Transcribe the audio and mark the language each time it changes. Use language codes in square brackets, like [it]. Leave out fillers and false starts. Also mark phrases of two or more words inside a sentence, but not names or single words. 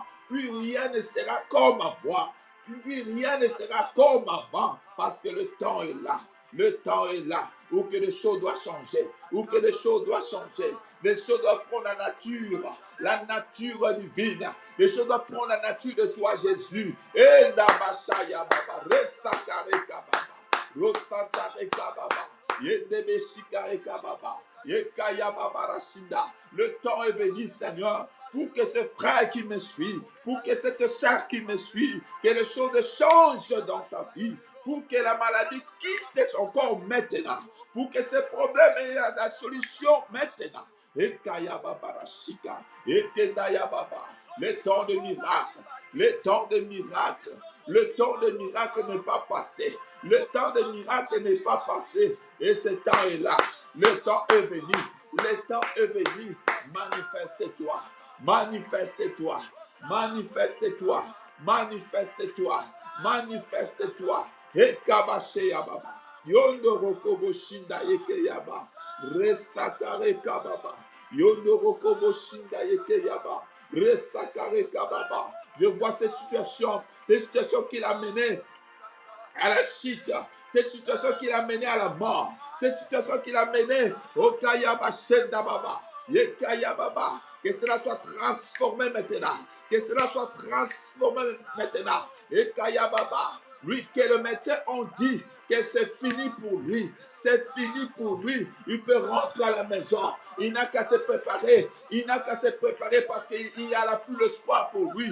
[fr] Plus rien ne sera comme avant. Plus rien ne sera comme avant, parce que le temps est là. Le temps est là, où que les choses doivent changer, où que les choses doivent changer. Les choses doivent prendre la nature divine. Les choses doivent prendre la nature de toi, Jésus. Et Nabashaya Baba, Resakareka Baba, Rosantareka Baba, Yedebeshikareka Baba, Yekaya Baba Rashinda. Le temps est venu, Seigneur, pour que ce frère qui me suit, pour que cette sœur qui me suit, que les choses changent dans sa vie, pour que la maladie quitte son corps maintenant, pour que ce problème ait la solution maintenant. Et Kayababarashika, et Kedayababa, le temps de miracle, le temps de miracle, le temps de miracle n'est pas passé, le temps de miracle n'est pas passé, et ce temps est là, le temps est venu, le temps est venu, manifeste-toi, manifeste-toi, manifeste-toi, manifeste-toi, manifeste-toi. Ekabashe yababa. Yondo rokobo shinda yeke yaba. Resakare kababa. Yondo rokobo shinda yeke yaba. Resakare kababa. Je vois cette situation qui l'a mené à la chute, cette situation qui l'a mené à la mort, cette situation qui l'a mené au Kayaba Shenda Baba, Yekaya Baba, que cela soit transformé maintenant, que cela soit transformé maintenant, Yekaya Baba, lui que le médecin ont dit que c'est fini pour lui, c'est fini pour lui, il peut rentrer à la maison, il n'a qu'à se préparer, parce qu'il n'y a plus l'espoir pour lui.